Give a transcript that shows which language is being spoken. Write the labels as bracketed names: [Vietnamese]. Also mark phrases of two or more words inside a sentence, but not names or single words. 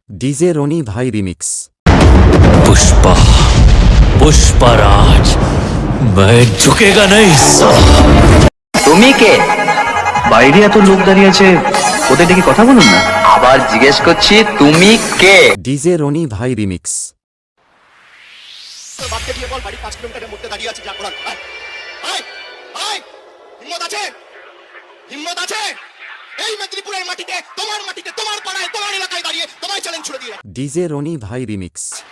[Hindi] डीजे रोनी भाई रिमिक्स। पुष्पा पुष्पराज, मैं झुकेगा नहीं साला। [Bangla] তুমি কে? বাইরে এত লোক দাঁড়িয়ে আছে, ওদের ডেকে কথা বলুন না। আবার জিজ্ঞেস করছি তুমি কে? [Hindi] डीजे रोनी भाई रिमिक्स। [Bangla] বাপকে দিয়ে বল বাড়ি 5 কিলোমিটারের মধ্যে দাঁড়িয়ে আছে, যা করার। আয় আয়, হিম্মত আছে? হিম্মত আছে? এই মেদিনীপুরের মাটিতে, তোমার মাটিতে, তোমার পাড়ায়, তোমার এলাকায় দাঁড়িয়ে তোমায় চ্যালেঞ্জ ছুড়ে দিয়ে। [Hindi] डीजे रोनी भाई रिमिक्स।